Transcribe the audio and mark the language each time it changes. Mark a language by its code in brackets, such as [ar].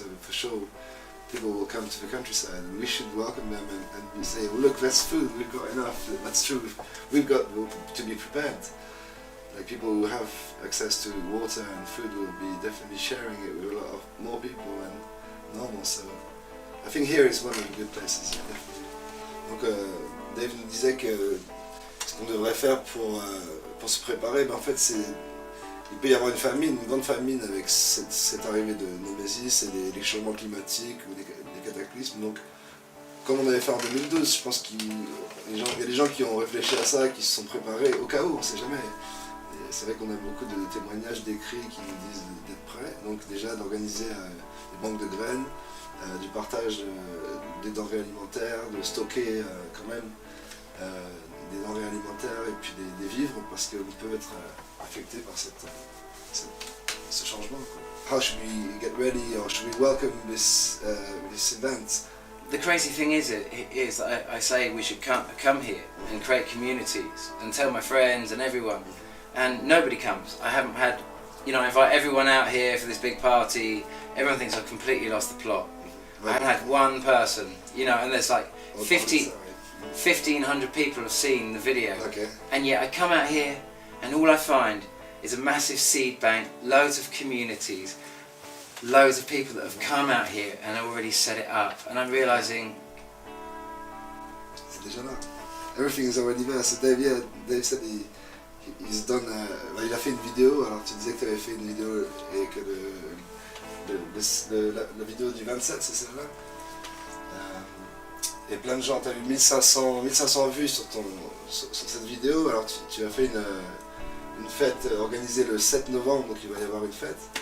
[en] So for sure, people will come to the countryside, and we should welcome them and say, well, look, that's food, we've got enough. That's true. We've got to be prepared. Like people who have access to water and food will be definitely sharing it with a lot of more people than normal. So I think here is one of the good places. Yeah, definitely. [fr] Donc Dave nous disait que ce qu'on devrait faire pour se préparer, ben en fait il peut y avoir une grande famine avec cette arrivée de Némésis et les changements climatiques ou des cataclysmes. Donc comme on avait fait en 2012, je pense qu'il y a des gens qui ont réfléchi à ça, qui se sont préparés au cas où, on ne sait jamais. C'est vrai qu'on a beaucoup de témoignages, d'écrits qui nous disent d'être prêts. Donc déjà d'organiser des banques de graines, du partage des denrées alimentaires, de stocker quand même des denrées alimentaires et puis des vivres parce qu'on peut être affecté par ce changement. Quoi. [en] How should we get ready or should we welcome this event? The crazy thing is I say we should come here and create communities and tell my friends and everyone, and nobody comes. I haven't had, you know, I invite everyone out here for this big party. Everyone thinks I've completely lost the plot. I haven't had one person, you know, and there's like 1,500 people have seen the video, and yet I come out here and all I find is a massive seed bank, loads of communities, loads of people that have come out here and already set it up, and I'm realizing [fr] c'est déjà là. [en] Everything is already there. So Dave said he's done. [fr] Il a fait une vidéo. Alors tu disais que tu avais fait une vidéo et que la vidéo du 27, c'est celle-là. Et plein de gens. Tu as eu 1500 vues sur cette vidéo. Alors tu as fait une fête organisée le 7 novembre, donc il va y avoir une fête.